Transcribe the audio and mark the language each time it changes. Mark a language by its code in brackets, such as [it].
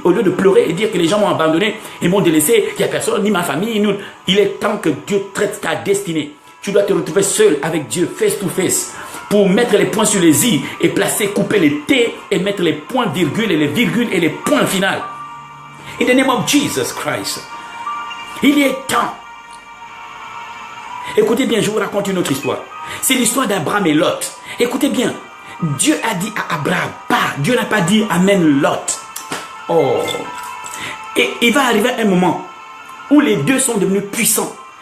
[fr] Au lieu de pleurer et dire que les gens m'ont abandonné et m'ont délaissé, qu'il n'y a personne, ni ma famille, ni... Il est temps que Dieu traite ta destinée. Tu dois te retrouver seul avec Dieu, [en] face to face, [fr] pour mettre les points sur les i et placer, couper les t et mettre les points virgules et les virgules et les points finaux. [en] In the name of Jesus Christ. [fr] Il est temps. Écoutez bien, je vous raconte une autre histoire. C'est l'histoire d'Abraham et Lot. Écoutez bien. Dieu a dit à Abraham, Dieu n'a pas dit amène Lot. Oh. Et il va arriver un moment où les deux sont devenus puissants.